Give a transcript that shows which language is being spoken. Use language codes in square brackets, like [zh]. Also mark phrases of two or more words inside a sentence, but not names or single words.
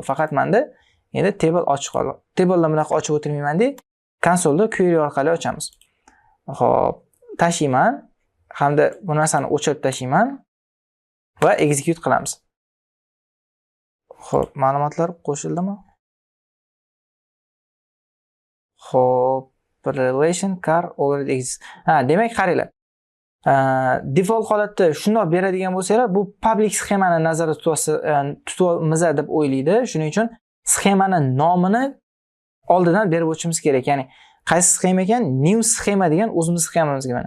[uz] Faqat menda endi table ochiq qoldi. Table'ni bunaqa ochib o'tirmayman-da, konsolda query orqali ochamiz. Xo'p, tashiyman hamda bu narsani o'chirib tashiyman va execute qilamiz. Xo'p, ma'lumotlar qo'shildimi? Xo'p, [en] relation car already exists. [uz] Demak, qaranglar. Default holatda shundoq beradigan bo'lsalar, bu public sxemani nazarda tutamiz deb o'ylaydi. Shuning uchun sxemani nomini oldidan berib o'tishimiz kerak. Ya'ni qaysi sxema ekan? New sxema degan o'zimiz sxemamizga mana.